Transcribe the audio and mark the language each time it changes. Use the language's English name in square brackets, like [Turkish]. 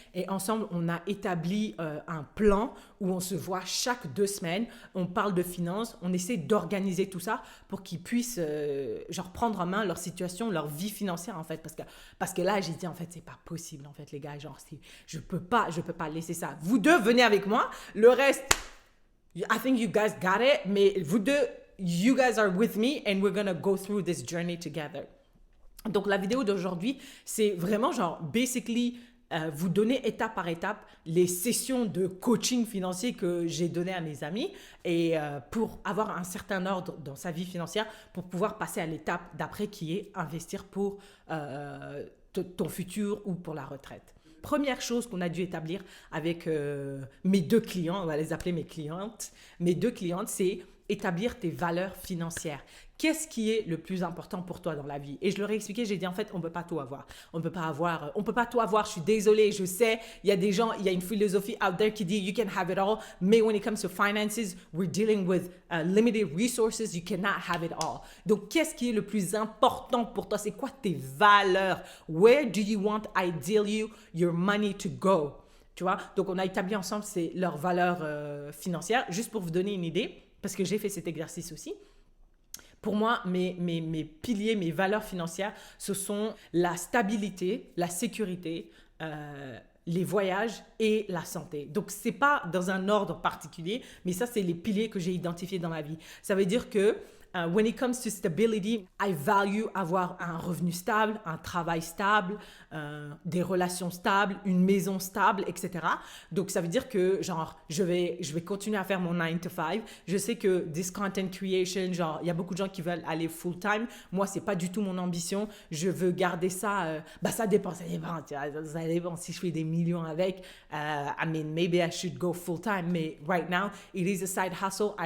[French] Et ensemble, on a établi un plan où on se voit chaque 2 semaines. On parle de finances, on essaie d'organiser tout ça pour qu'ils puissent genre prendre en main leur situation, leur vie financière, en fait. Parce que là, j'ai dit, en fait, c'est pas possible, en fait, les gars. Genre, je peux pas laisser ça. Vous deux, venez avec moi. Le reste... [English] I think you guys got it, [French] mais vous deux, [English] you guys are with me and we're gonna go through this journey together. [French] Donc, la vidéo d'aujourd'hui, c'est vraiment genre, basically, vous donner étape par étape les sessions de coaching financier que j'ai donné à mes amis et pour avoir un certain ordre dans sa vie financière pour pouvoir passer à l'étape d'après qui est investir pour ton futur ou pour la retraite. Première chose qu'on a dû établir avec mes 2 clients, on va les appeler mes clientes. Mes 2 clientes, c'est établir tes valeurs financières. Qu'est-ce qui est le plus important pour toi dans la vie? Et je leur ai expliqué, j'ai dit en fait, on ne peut pas tout avoir. On ne peut pas tout avoir. Je suis désolée, je sais, il y a des gens, il y a une philosophie [English] out there [French] qui dit [English] you can have it all, [French] mais [English] when it comes to finances, we're dealing with limited resources, you cannot have it all. [French] Donc, qu'est-ce qui est le plus important pour toi? C'est quoi tes valeurs? [English] Where do you want ideally your money to go? [French] Tu vois? Donc, on a établi ensemble leurs valeurs financières, juste pour vous donner une idée, parce que j'ai fait cet exercice aussi. Pour moi, mes piliers, mes valeurs financières, ce sont la stabilité, la sécurité, les voyages et la santé. Donc, ce n'est pas dans un ordre particulier, mais ça, c'est les piliers que j'ai identifiés dans ma vie. Ça veut dire que [English] When it comes to stability, I value [French] avoir un revenu stable, un travail stable, des relations stables, une maison stable, etc. Donc ça veut dire que genre je vais continuer à faire mon 9 to 5. Je sais que [English] this content creation, [French] genre il y a beaucoup de gens qui veulent aller full time. Moi c'est pas du tout mon ambition. Je veux garder ça. Ça dépend, tu vois, ça dépend si je fais des millions avec. [English] I mean maybe I should go full time. Mais right now it is a side hustle.